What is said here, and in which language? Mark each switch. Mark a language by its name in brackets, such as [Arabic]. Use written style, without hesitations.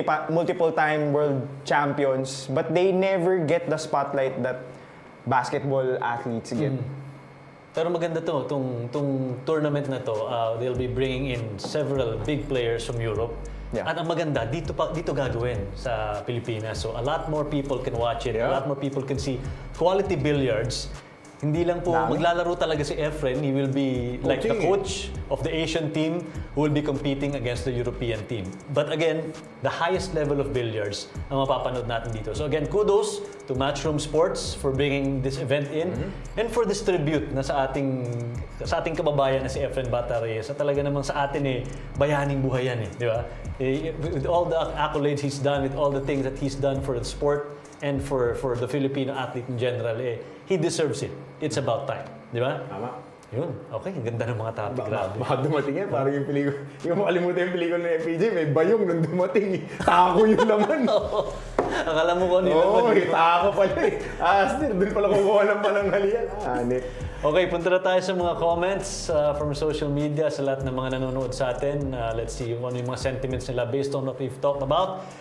[English] Multiple time world champions, but they never get the spotlight that basketball athletes get. [Filipino] Pero maganda tong tournament na to, [English] they'll be bringing in several big players from Europe. Yeah. [Filipino] At ang maganda, dito gagawin sa Pilipinas. [English] So a lot more people can watch it, a lot more people can see quality billiards. [Filipino] Hindi lang po maglalaro talaga si Efren, [English] he will be like the coach of the Asian team who will be competing against the European team. But again, the highest level of billiards [Filipino] ang mapapanood natin dito. [English] So again, kudos to Matchroom Sports for bringing this event in and for this tribute [Filipino] na sa ating kababayan na si [English] Efren Bata Reyes. [Filipino] At talaga namang sa atin bayaning buhay yan di ba? [English] With all the accolades he's done, with all the things that he's done for the sport and for the Filipino athlete in general, he deserves it. It's about time. [Filipino] Di ba? Tama. Yun. Okay, ang ganda ng mga topic. Grabe. Baka dumating yan, parang yung pelikula. Yung makalimutan yung pelikula ng FPJ, may bayong nung dumating. Tako yung laman. Akala mo kung ano yung laman. Tako pala doon pala kukuha ng pananghalian. Okay, punta na tayo sa mga comments from social media sa lahat ng mga nanonood sa atin. [English] Let's see [Filipino] ano yung mga [English] sentiments nila based on what we've talked about.